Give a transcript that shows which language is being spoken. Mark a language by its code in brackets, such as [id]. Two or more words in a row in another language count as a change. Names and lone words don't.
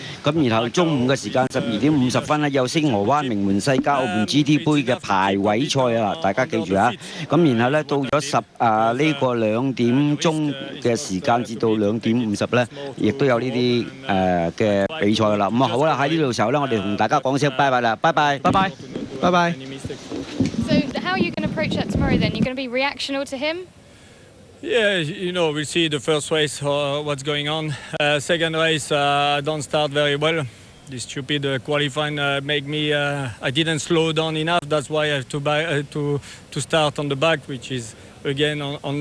[yue] 咁然後中午嘅時間12點50分呢，有星河灣名門世家澳門 GT 杯嘅排位賽啊，大家記住啊。咁然後呢，到咗呢個2點鐘嘅時間至到2點50呢，亦都有呢啲嘅比賽啦。咁啊好啦，喺呢度時候呢，我哋同大家講聲拜拜啦，拜拜，拜拜，拜拜。 [en] So how are you going to approach that tomorrow then? You're going to be reactional to him? Yeah, you know, we'll see the first race what's going on. Second race, I don't start very well. This stupid qualifying make me. I didn't slow down enough. That's why I have to start on the back, which is again on logic.